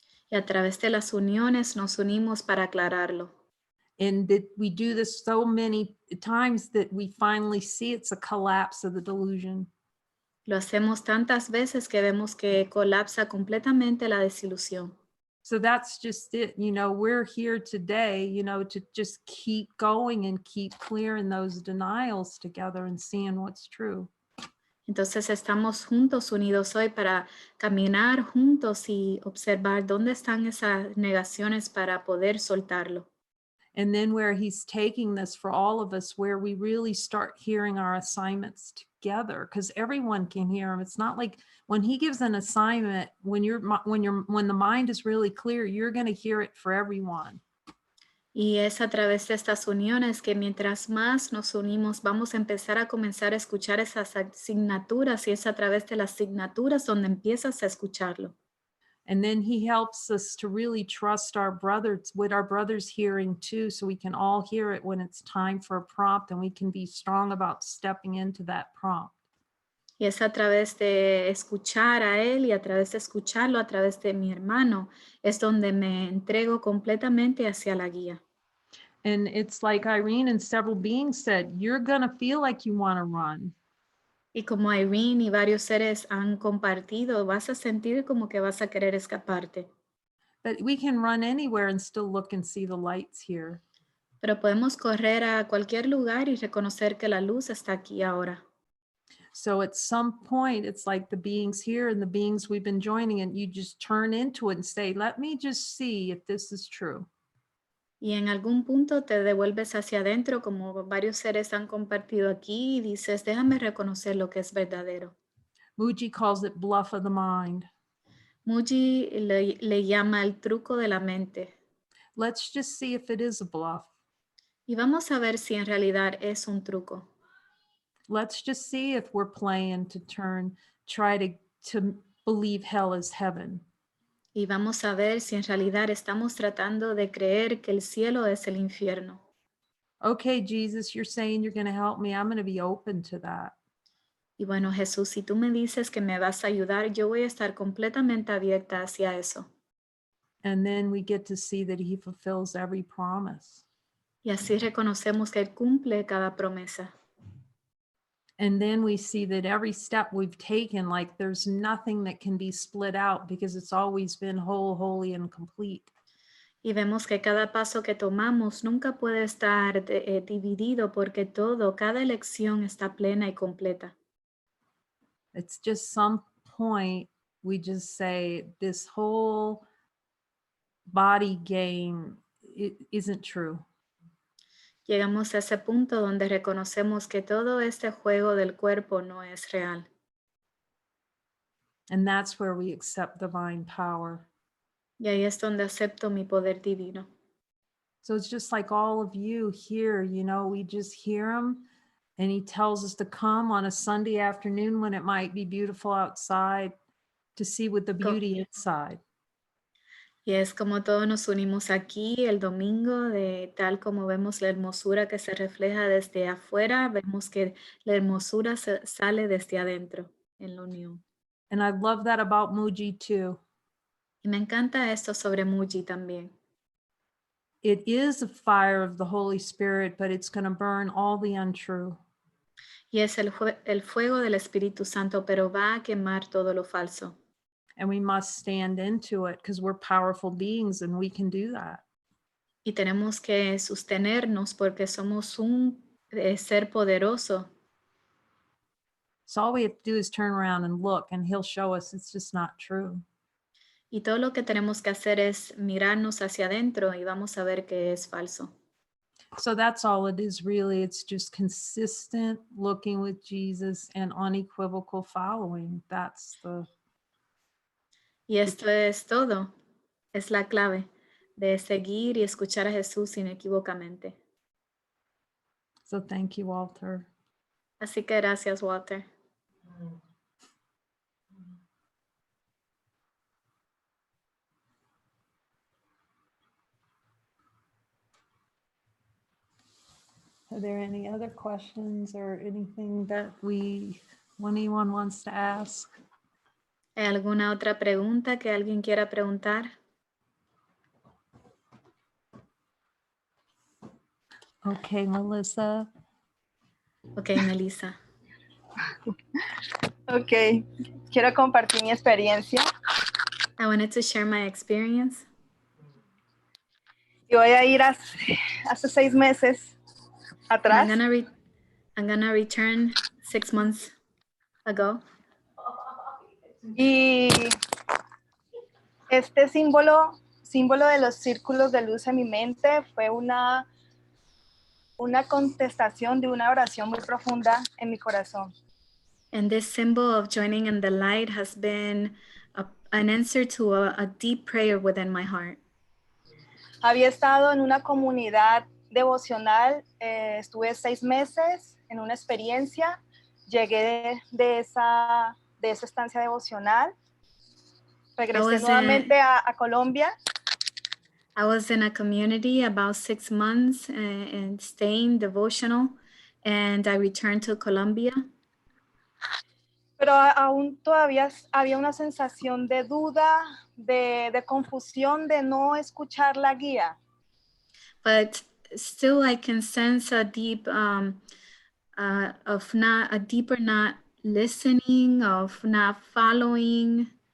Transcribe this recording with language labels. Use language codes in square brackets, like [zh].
[es] Y a través de las uniones nos unimos para aclararlo. [en] And that we do this so many times that we finally see it's a collapse of the delusion. [es] Lo hacemos tantas veces que vemos que colapsa completamente la desilusión. [en] So that's just it. You know, we're here today, you know, to just keep going and keep clearing those denials together and seeing what's true. [es] Entonces estamos juntos, unidos hoy para caminar juntos y observar dónde están esas negaciones para poder soltarlo. [en] And then where he's taking this for all of us, where we really start hearing our assignments together, because everyone can hear them. It's not like when he gives an assignment, when the mind is really clear, you're going to hear it for everyone. [es] Y es a través de estas uniones que mientras más nos unimos, vamos a empezar a comenzar a escuchar esas asignaturas y es a través de las asignaturas donde empiezas a escucharlo. [en] And then he helps us to really trust our brothers, with our brothers hearing too, so we can all hear it when it's time for a prompt and we can be strong about stepping into that prompt. [es] Y es a través de escuchar a él y a través de escucharlo a través de mi hermano, es donde me entrego completamente hacia la guía. [en] And it's like Irene and several beings said, you're going to feel like you want to run. [es] Y como Irene y varios seres han compartido, vas a sentir como que vas a querer escaparte. [en] But we can run anywhere and still look and see the lights here. [es] Pero podemos correr a cualquier lugar y reconocer que la luz está aquí ahora. [en] So at some point, it's like the beings here and the beings we've been joining, and you just turn into it and say, let me just see if this is true. [es] Y en algún punto te devuelves hacia adentro, como varios seres han compartido aquí, y dices, déjame reconocer lo que es verdadero. [en] Muji calls it bluff of the mind. [es] Muji le llama el truco de la mente. [en] Let's just see if it is a bluff. [es] Y vamos a ver si en realidad es un truco. [en] Let's just see if we're playing to try to believe hell is heaven. [es] Y vamos a ver si en realidad estamos tratando de creer que el cielo es el infierno. [en] Okay, Jesus, you're saying you're going to help me. I'm going to be open to that. [es] Y bueno, Jesús, si tú me dices que me vas a ayudar, yo voy a estar completamente abierta hacia eso. [en] And then we get to see that he fulfills every promise. [es] Y así reconocemos que Él cumple cada promesa. [en] And then we see that every step we've taken, like there's nothing that can be split out because it's always been whole, holy, and complete. [es] Y vemos que cada paso que tomamos nunca puede estar dividido porque todo, cada elección está plena y completa. [en] It's just some point we just say this whole body game isn't true. [es] Llegamos a ese punto donde reconocemos que todo este juego del cuerpo no es real. [en] And that's where we accept divine power. [es] Y ahí es donde acepto mi poder divino. [en] So it's just like all of you here, you know, we just hear him and he tells us to come on a Sunday afternoon when it might be beautiful outside to see with the beauty inside. [es] Y es como todos nos unimos aquí el domingo, de tal como vemos la hermosura que se refleja desde afuera, vemos que la hermosura sale desde adentro en la unión. [en] And I love that about Muji too. [es] Y me encanta esto sobre Muji también. [en] It is a fire of the Holy Spirit, but it's going to burn all the untrue. [es] Y es el fuego del Espíritu Santo, pero va a quemar todo lo falso. [en] And we must stand into it because we're powerful beings and we can do that. [es] Y tenemos que sostenernos porque somos un ser poderoso. [en] So all we have to do is turn around and look and he'll show us it's just not true. [es] Y todo lo que tenemos que hacer es mirarnos hacia adentro y vamos a ver que es falso. [en] So that's all it is really. It's just consistent looking with Jesus and unequivocal following. That's the... [es] Y esto es todo. Es la clave de seguir y escuchar a Jesús inequívocamente. [en] So thank you, Walter. [es] Así que gracias, Walter. [en] Are there any other questions or anything that anyone wants to ask? [es] ¿Hay alguna otra pregunta que alguien quiera preguntar? [en] Okay, Melissa. [es] Ok, Melissa. Ok, quiero compartir mi experiencia. [en] I wanted to share my experience. [es] Y voy a ir hace 6 meses atrás. [en] I'm gonna return 6 months ago. [es] Y este símbolo de los círculos de luz en mi mente fue una contestación de una oración muy profunda en mi corazón. [en] And this symbol of joining in the light has been an answer to a deep prayer within my heart. [es] Había estado en una comunidad devocional, estuve 6 meses en una experiencia, llegué de esa estancia devocional, regresé nuevamente a Colombia. [en] I was in a community about 6 months and staying devotional, and I returned to Colombia. [es] Pero aún todavía había una sensación de duda, de confusión, de no escuchar la guía. [en] But still I can sense a deep deeper not listening, of not following.